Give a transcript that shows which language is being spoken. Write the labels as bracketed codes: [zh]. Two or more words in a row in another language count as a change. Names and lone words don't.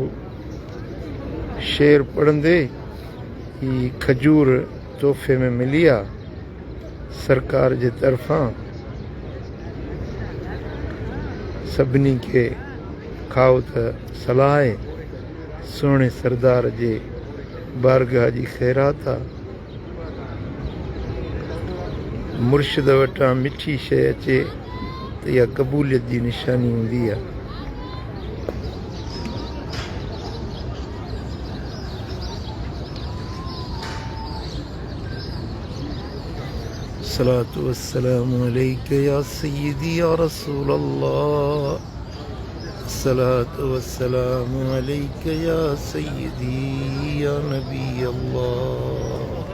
[sd] शेर पढ़ंदे ही खजूर तोहफ़े में मिली आहे सरकार जे तरफ़ां सभिनी खे खाओ त सलाह आहे सुहिणे सरदार जे बारगाह जी ख़ैरात आहे मुर्शिद वटां मिठी शइ अचे त इहा क़बूलियत जी निशानी हूंदी आहे [ar] الصلاة والسلام عليك يا سيدي يا رسول الله الصلاة والسلام عليك يا سيدي يا نبي الله